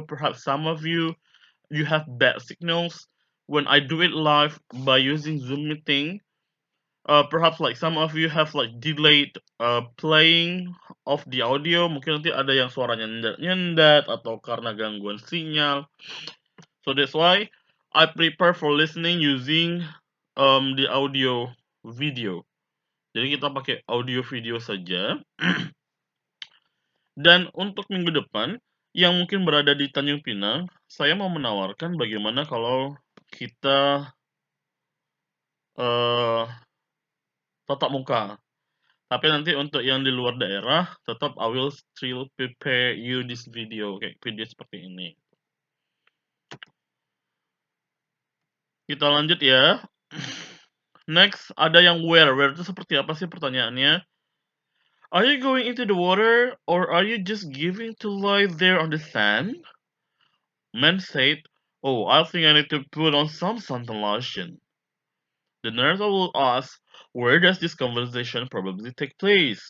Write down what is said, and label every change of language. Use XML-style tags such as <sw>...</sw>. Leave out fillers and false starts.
<en>Perhaps some of you have bad signals when I do it live by using Zoom meeting. Perhaps like some of you have like delayed playing of the audio.</en> <id>Mungkin nanti ada yang suaranya nyendat atau karena gangguan sinyal.</id> <en>So that's why I prepare for listening using the audio video.</en> <id>Jadi kita pakai audio video saja. Dan untuk minggu depan, yang mungkin berada di Tanjung Pinang, saya mau menawarkan bagaimana kalau kita eh tatap muka. Tapi nanti untuk yang di luar daerah, tetap I will still prepare you this video, kayak video seperti ini. Kita lanjut ya. Next, ada yang where. Where itu seperti apa sih pertanyaannya?</id> <en>Are you going into the water or are you just giving to lie there on the sand? Man said, oh, I think I need to put on some suntan lotion. The nurse will ask, where does this conversation probably take place?</en>